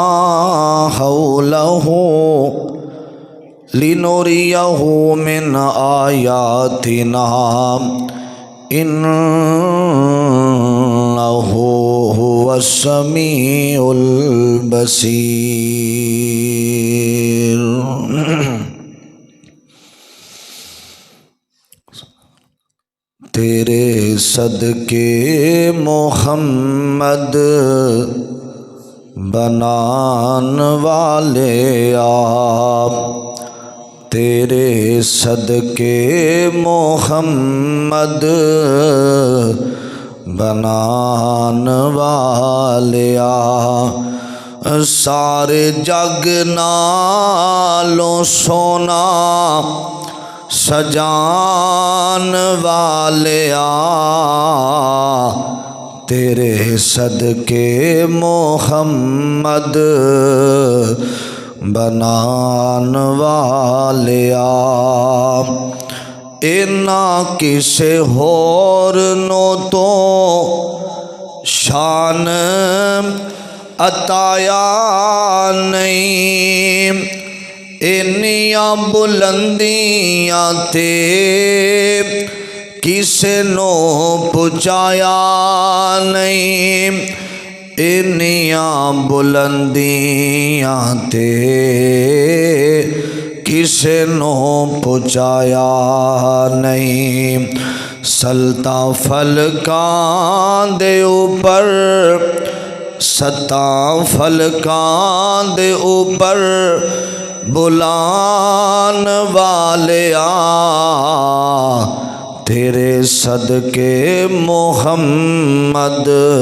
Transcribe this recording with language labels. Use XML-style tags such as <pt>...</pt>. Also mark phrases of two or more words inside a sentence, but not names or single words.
<ar>حوله لنريه من آياتنا إنه هو السميع</ar> <pa>البصير تیرے صدقے محمد بنان والے آپ تیرے صدقے محمد بنان والے آپ سارے جگ نالوں سونا سجان والیا تیرے صدقے محمد بنان والیا اینا کسے ہور نو تو شان عطایا نہیں، انیاں بلندیاں تے کسے نو پہنچایا نہیں، انیاں بلندیاں تے کسے نو پہنچایا نہیں۔ سلطا فلکاں دے اوپر، ستاں فلکاں دے اوپر بلان والیا، تیرے صدقے محمد</pa>